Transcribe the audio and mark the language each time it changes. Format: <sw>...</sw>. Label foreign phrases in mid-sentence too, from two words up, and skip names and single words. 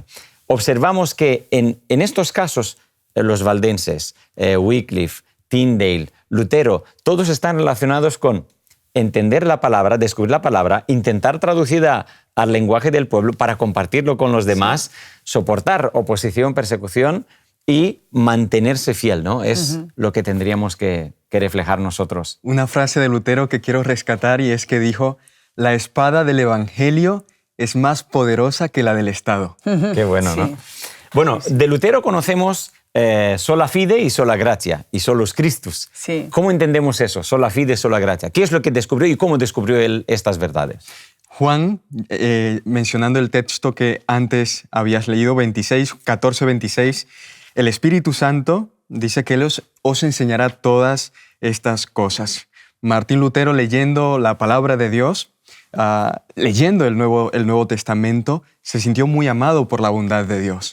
<es>Observamos que en estos casos, los valdenses, Wycliffe, Tyndale, Lutero, todos están relacionados con entender la palabra, descubrir la palabra, intentar traducirla al lenguaje del pueblo para compartirlo con los demás, soportar oposición, persecución y mantenerse fiel, ¿no? Es lo que tendríamos que reflejar nosotros. Una frase de Lutero que quiero rescatar y es que dijo, la espada del Evangelio es más poderosa que la del Estado. Qué bueno, Sí. ¿no? Bueno, de Lutero conocemos</es> <la>sola fide</la> <es>y</es> <la>sola gratia,</la> <es>y</es> <la>solus Christus.</la> <es>Sí. ¿Cómo entendemos eso?</es> <la>Sola fide, sola gratia.</la> <es>¿Qué es lo que descubrió y cómo descubrió él estas verdades? Juan, mencionando el texto que antes habías leído, 14, 26, el Espíritu Santo dice que Él os enseñará todas estas cosas. Martín Lutero, leyendo la palabra de Dios, leyendo el Nuevo Testamento, se sintió muy amado por la bondad de Dios.</es>